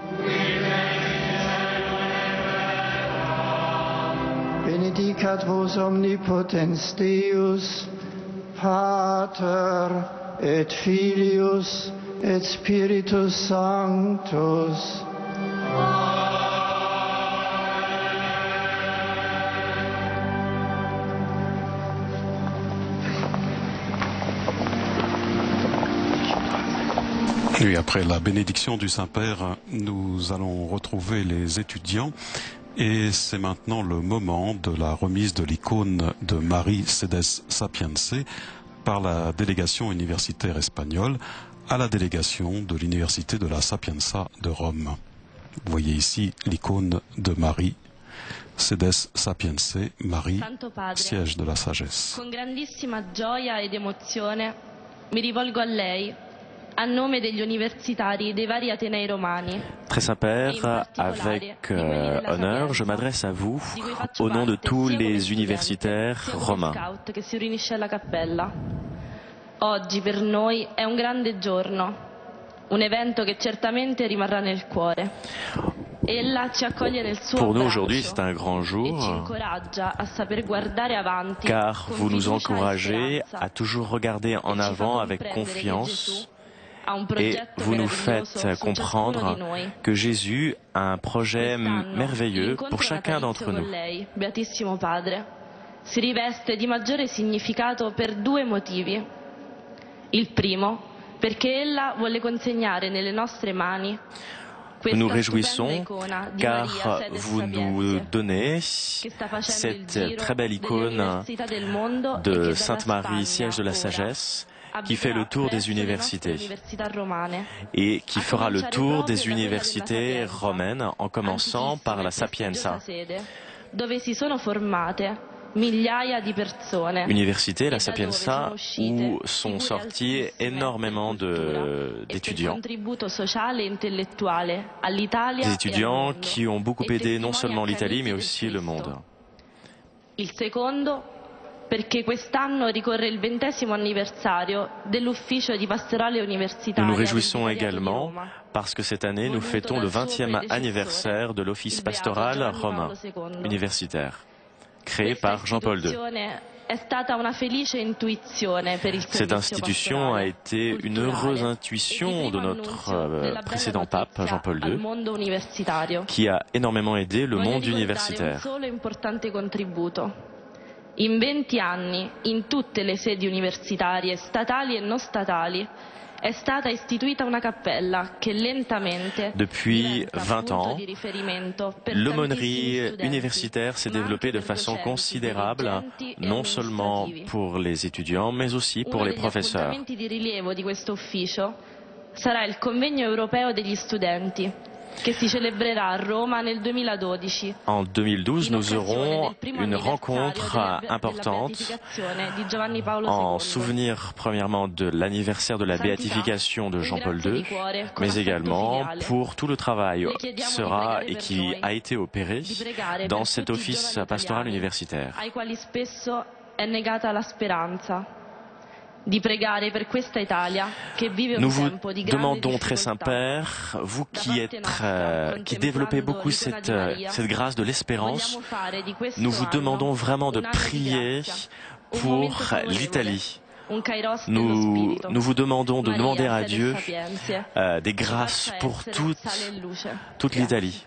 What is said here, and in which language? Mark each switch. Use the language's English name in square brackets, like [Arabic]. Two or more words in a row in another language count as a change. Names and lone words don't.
[Latin] Benedicat vos omnipotens Deus, Pater, et Filius, et Spiritus Sanctus. [French] Et après la bénédiction du Saint-Père, nous allons retrouver les étudiants. Et c'est maintenant le moment de la remise de l'icône de Marie Cedes Sapiense par la délégation universitaire espagnole à la délégation de l'Université de la Sapienza de Rome. Vous voyez ici l'icône de Marie Sedes Sapiense, Marie, siège de la sagesse. [Italian] Con grandissima gioia ed emozione mi rivolgo a lei, a nome degli universitari dei vari atenei romani. [French] Très Saint-Père, avec honneur, je m'adresse à vous au nom de tous les universitaires romains. [Italian] Che si riunisce alla cappella. Oggi per noi è un grande giorno, un evento che certamente rimarrà nel cuore. Ella ci accoglie nel suo [French] Pour nous [Italian] abbraccio [French] aujourd'hui, c'est un grand [Italian] e ci [French] jour, [Italian] incoraggia a saper guardare avanti [French] car [Italian] con [French] vous nous [Italian] fiducia e [French] encouragez [Italian] speranza. [French] à toujours regarder en [Italian] E ci fa [French] avant avec [Italian] comprendere che [French] confiance. [Italian] Gesù ha un [French] Et [Italian] progetto [French] vous nous [Italian] meraviglioso [French] faites [Italian] su [French] comprendre [Italian] ciascuno di noi. [French] que Jésus a un projet [Italian] Quest'anno, [French] merveilleux [Italian] l'incontro [French] pour chacun d'entre [Italian] natalizio [French] nous. [Italian] con lei, Beatissimo Padre, si riveste di maggiore significato per due motivi. Il primo, perché ella vuole consegnare nelle nostre mani [French] Nous nous [Italian] questa [French] réjouissons [Italian] stupenda icona di [French] car [Italian] Maria Sedes [French] vous nous [Italian] Sapiense, [French] donnez [Italian] che sta facendo il [French] cette [Italian] giro [French] très belle [Italian] delle [French] icône [Italian] università del mondo e [French] de [Italian] che dalla [French] Sainte Marie, [Italian] Spagna [French] siège de la [Italian] ora [French] sagesse, qui [Italian] abiterà [French] fait le tour des [Italian] presso le nostre [French] universités [Italian] università romane, [French] et qui [Italian] a [French] fera le [Italian] cominciare [French] tour [Italian] proprio [French] des [Italian] da quella della [French] universités [Italian] Sapienza, [French] romaines en commençant par la Sapienza. [Italian] sede, dove si sono formate migliaia di persone. [French] Université, la [Italian] e da dove [French] Sapienza, [Italian] sono uscite [French] où sont [Italian] figure [French] sortis [Italian] altissime [French] énormément [Italian] per cultura e per [French] d'étudiants. [Italian] contributo sociale e intellettuale all'Italia [French] Des [Italian] e al [French] étudiants [Italian] mondo, [French] qui ont beaucoup [Italian] e [French] aidé non [Italian] testimoni [French] seulement l'Italie, [Italian] accaniti [French] mais [Italian] del [French] aussi le [Italian] Cristo. [French] monde. [Italian] Il secondo, perché quest'anno ricorre il 20° anniversario dell'ufficio di pastorale [French] Nous [Italian] universitaria [French] nous [Italian] del [French] réjouissons [Italian] Vicariato di [French] également [Italian] Roma, [French] parce que cette année, nous fêtons le 20e anniversaire de l'office pastoral romain universitaire, créé par Jean-Paul II. [Italian] È stata una felice intuizione per il [French] Cette [Italian] servizio [French] institution a [Italian] pastorale, [French] été une [Italian] culturale [French] heureuse [Italian] e [French] intuition [Italian] di [French] de [Italian] primo [French] notre [Italian] annuncio della bella [French] précédent pape, [Italian] notizia [French] Jean-Paul [Italian] al [French] II, [Italian] mondo universitario. [French] qui a énormément aidé le [Italian] Voglio [French] monde [Italian] ricordare un [French] universitaire. [Italian] solo importante contributo. In 20 anni, in tutte le sedi universitarie, statali e non statali, è stata istituita una cappella che lentamente [French] Depuis [Italian] diventa [French] 20 [Italian] punto [French] ans, [Italian] di riferimento per [French] l'aumônerie [Italian] tantissimi studenti, [French] universitaire s'est [Italian] ma anche [French] développée de [Italian] per [French] façon [Italian] docenti, [French] considérable, [Italian] dirigenti e [French] non seulement [Italian] amministrativi. [French] pour les étudiants, mais aussi pour [Italian] Uno [French] les [Italian] degli [French] professeurs. [Italian] appuntamenti di rilievo di questo ufficio sarà il convegno europeo degli studenti, che si celebrerà a Roma nel 2012. [French] En 2012, [Italian] in [French] nous [Italian] occasione [French] aurons [Italian] del primo [French] une [Italian] anniversario [French] rencontre [Italian] della [French] importante [Italian] beatificazione di Giovanni Paolo [French] en [Italian] II. [French] souvenir premièrement de l'anniversaire de la béatification de Jean-Paul II, mais également pour tout le travail qui sera et qui a été opéré dans cet office pastoral universitaire. [Italian] Ai quali spesso è negata la speranza. Di pregare per questa Italia che vive un [French] Nous vous [Italian] tempo di grande [French] demandons, très [Italian] difficoltà. [French] Saint-Père, vous qui développez beaucoup cette grâce de l'espérance, nous vous demandons vraiment de prier pour l'Italie. Nous vous demandons de demander à Dieu des grâces pour toute l'Italie.